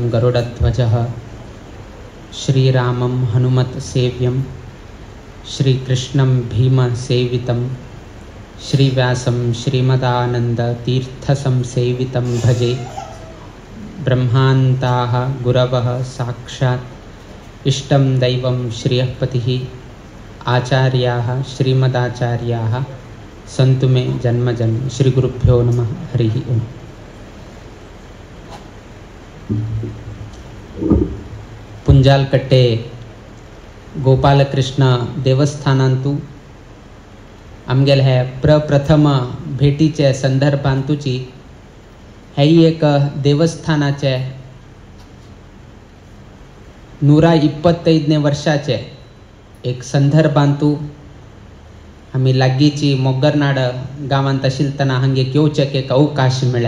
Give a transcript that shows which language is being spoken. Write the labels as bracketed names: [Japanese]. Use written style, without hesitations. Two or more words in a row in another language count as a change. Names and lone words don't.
[Sanskrit] गरुडध्वजः श्रीरामं हनुमत सेव्यं श्रीकृष्णं भीम सेवितं श्रीव्यासं श्रीमदानंद तीर्थ संसेवितं भजे ब्रह्मान्ताः गुरवः साक्षात् इष्टं दैवं श्रियःपतिः आचार्याः श्रीमदाचार्याः सन्तु मे जन्मजन्म श्री गुरुभ्यो नमः हरिः ओम्। [Konkani] पुंजालकट्टे गोपालकृष्ण देवस्थानांतू आमगेल हे प्रप्रथम भेटीचे संदर्भांतूची हे एक देवस्थानाचे 125 वर्षाचे एक संदर्भांतू आम्ही लागीची मोग्गरनाड गावांत आशिल्तना हांगे घेवचेक एक अवकाश मेळ्ळे।